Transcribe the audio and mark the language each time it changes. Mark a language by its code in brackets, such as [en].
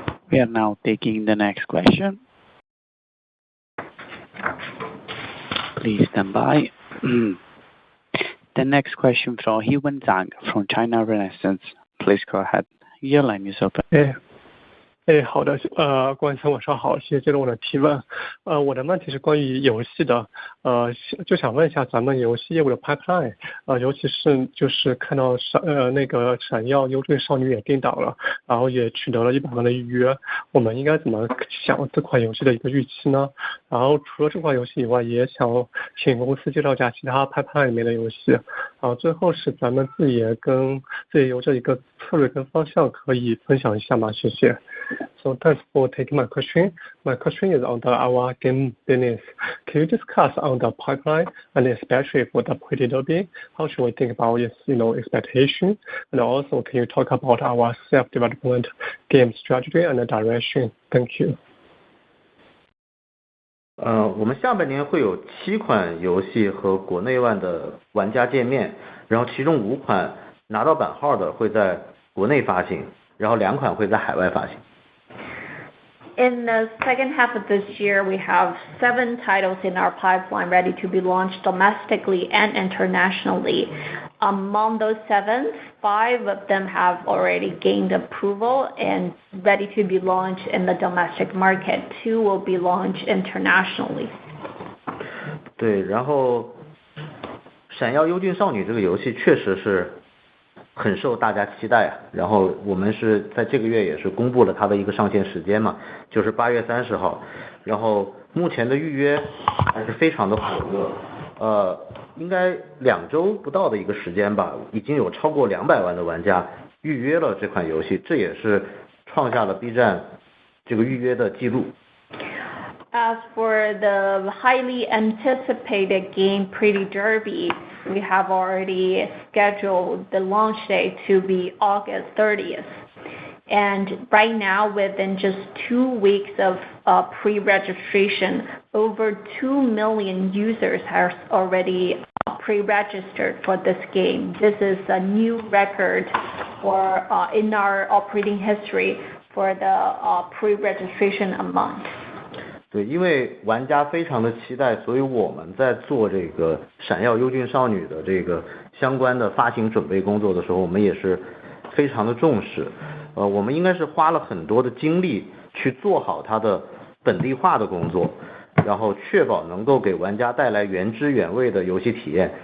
[en] We are now taking the next question. Please stand by. The next question from Yiwen Zhang from China Renaissance. Please go ahead. Your line is open. [zh] 好的，关先生晚上好，谢谢接受我的提问。我的问题是关于游戏的，就想问一下咱们游戏业务的 pipeline，尤其是就是看到那个闪耀优质少女也定档了，然后也取得了100万的预约，我们应该怎么想这款游戏的一个预期呢？然后除了这款游戏以外，也想请公司介绍一下其他 pipeline 里面的游戏。最后是咱们自己也有这一个策略跟方向可以分享一下吗？谢谢。 [en] So thanks for taking my question. My question is on our game business. Can you discuss on the pipeline and especially for the Pretty Derby? How should we think about its expectation? And also, can you talk about our self-development game strategy and direction? Thank you. [zh] 我们下半年会有7款游戏和国内外的玩家见面，然后其中5款拿到版号的会在国内发行，然后2款会在海外发行。 [en] In the second half of this year, we have 7 titles in our pipeline ready to be launched domestically and internationally. Among those 7, 5 of them have already gained approval and ready to be launched in the domestic market. 2 will be launched internationally. [zh] 对，然后闪耀优俊少女这个游戏确实是很受大家期待啊，然后我们是在这个月也是公布了它的一个上线时间嘛，就是8月30号，然后目前的预约还是非常的火热，应该2周不到的一个时间吧，已经有超过200万的玩家预约了这款游戏，这也是创下了 B 站这个预约的记录。 [en] As for the highly anticipated game Pretty Derby, we have already scheduled the launch date to be August 30th. And right now, within just 2 weeks of pre-registration, over 2 million users have already pre-registered for this game. This is a new record in our operating history for the pre-registration amount. [zh] 对，因为玩家非常的期待，所以我们在做这个闪耀优俊少女的这个相关的发行准备工作的时候，我们也是非常的重视。我们应该是花了很多的精力去做好它的本地化的工作，然后确保能够给玩家带来原汁原味的游戏体验。